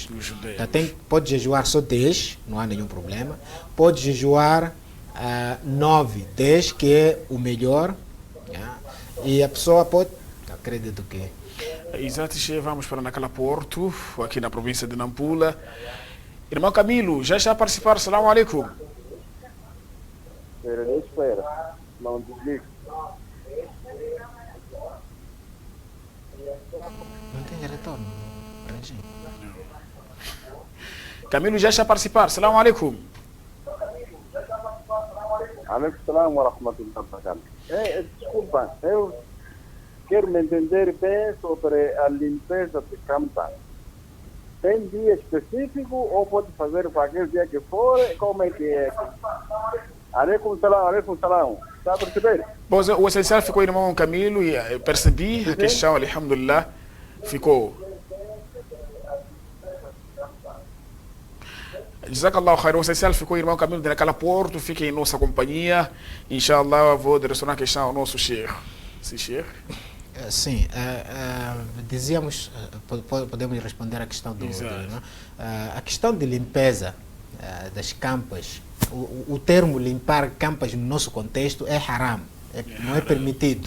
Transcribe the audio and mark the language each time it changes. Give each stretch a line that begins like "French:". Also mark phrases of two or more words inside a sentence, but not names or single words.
Portuguese: Então, pode jejuar só 10, não há nenhum problema. Pode jejuar 9, 10, que é o melhor. E a pessoa pode, acredito que... Exato, vamos para naquela Porto, aqui na província de Nampula. Irmão Camilo, já está a participar.
Arabic: السلام عليكم.
Portuguese: Espera. Não desligue. Não tem retorno. Camilo já está a participar.
Arabic: السلام عليكم. عليكم السلام ورحمة الله وبركاته.
Portuguese: Desculpa, eu quero me entender bem sobre a limpeza de campa. Tem dia específico ou pode fazer para aquele dia que for? Como é que é?
Arabic: عليكم السلام.
Portuguese: Está a perceber? Bom, o essencial ficou, irmão Camilo, e percebi a questão, alhamdulillah, ficou.
Arabic: جزاك الله خير.
Portuguese: O essencial ficou, irmão Camilo, naquela porta, fique em nossa companhia. Inshallah, vou direcionar a questão ao nosso Sheikh. Sim, Sheikh? Sim, dizíamos, podemos responder à questão do... a questão de limpeza das campas, o termo limpar campas no nosso contexto é haram, não é permitido.